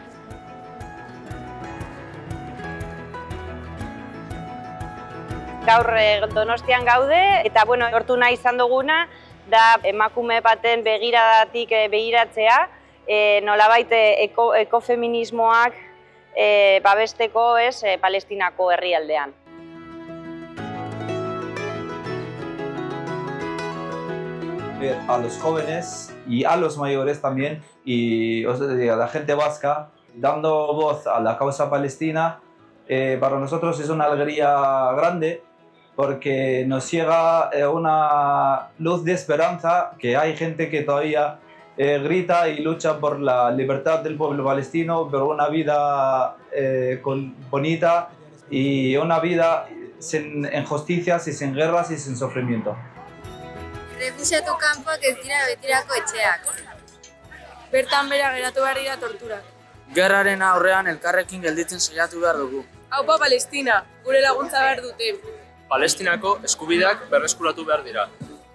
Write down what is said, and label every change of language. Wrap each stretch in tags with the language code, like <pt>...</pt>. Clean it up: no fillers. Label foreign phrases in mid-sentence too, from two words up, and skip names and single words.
<eu>Gaur Donostian gaude eta lortu nahi izan duguna da emakume baten begiradatik begiratzea, nolabait ekofeminismoak babesteko Palestinako herrialdean.</eu> <es>A los jóvenes y a los mayores también, y a la gente vasca, dando voz a la causa palestina, para nosotros es una alegría grande porque nos llega una luz de esperanza, que hay gente que todavía grita y lucha por la libertad del pueblo palestino, por una vida bonita y una vida sin injusticias y sin guerras y sin sufrimiento.</es> <eu>Refuxiatu kanpoak ez dira betirako etxeak. Bertan bera geratu behar dira torturak. Gerraren aurrean elkarrekin gelditzen saiatu behar dugu. Aupa Palestina, gure laguntza behar dute. Palestinako eskubideak berreskuratu behar dira.</eu>